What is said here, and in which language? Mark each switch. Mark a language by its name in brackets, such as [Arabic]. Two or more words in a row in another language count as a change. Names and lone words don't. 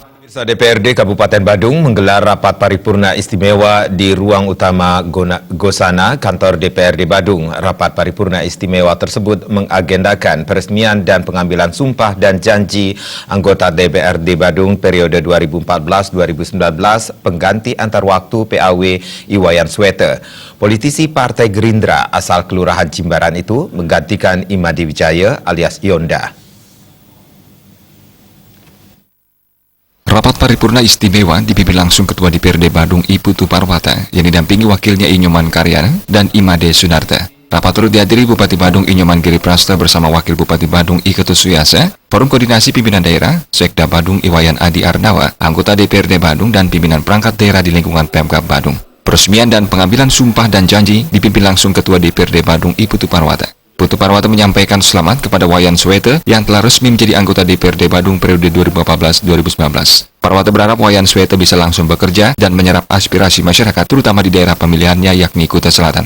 [Indonesian] Pemirsa, DPRD Kabupaten Badung menggelar rapat paripurna istimewa di ruang utama Gosana, kantor DPRD Badung. Rapat paripurna istimewa tersebut mengagendakan peresmian dan pengambilan sumpah dan janji anggota DPRD Badung periode 2014-2019 pengganti antar waktu PAW Iwayan Swete. Politisi Partai Gerindra asal Kelurahan Jimbaran itu menggantikan Imadi Wijaya alias Yonda. Rapat paripurna istimewa dipimpin langsung Ketua DPRD Badung I Putu Parwata yang didampingi wakilnya Inyoman Karyana dan Imade Sunarta. Rapat turut dihadiri Bupati Badung Inyoman Giri Prasta bersama Wakil Bupati Badung I Ketus Suyasa, Forum Koordinasi Pimpinan Daerah, Sekda Badung Iwayan Adi Arnawa, anggota DPRD Badung dan pimpinan perangkat daerah di lingkungan Pemkab Badung. Peresmian dan pengambilan sumpah dan janji dipimpin langsung Ketua DPRD Badung I Putu Parwata. Putu Parwata menyampaikan selamat kepada Wayan Swete yang telah resmi menjadi anggota DPRD Badung periode 2014-2019. Parwata berharap Wayan Swete bisa langsung bekerja dan menyerap aspirasi masyarakat terutama di daerah pemilihannya yakni Kuta Selatan.